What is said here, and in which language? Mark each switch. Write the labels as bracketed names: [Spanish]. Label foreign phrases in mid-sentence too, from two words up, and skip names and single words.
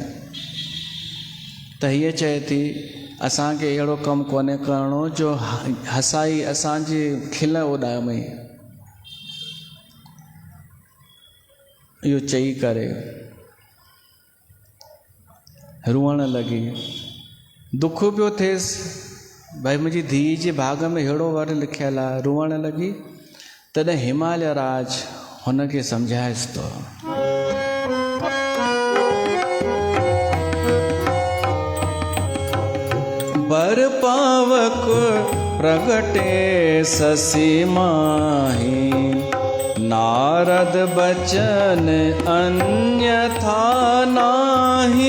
[Sindhi] त हीअ चए थी असांखे अहिड़ो कमु कोन्हे करिणो जो हसाई असांजी खिल उॾामे। इहो चई करे रुअण लॻी। दुख पियो थिएसि भाई मुंहिंजी धीअ जे भाग में अहिड़ो वर लिखियलु आहे, रुअण लॻी। तॾहिं हिमालय राज हुनखे सम्झाएसि थो। [Awadhi] बर पावक प्रगटे ससी माही, नारद बचन अन्यथा नाही।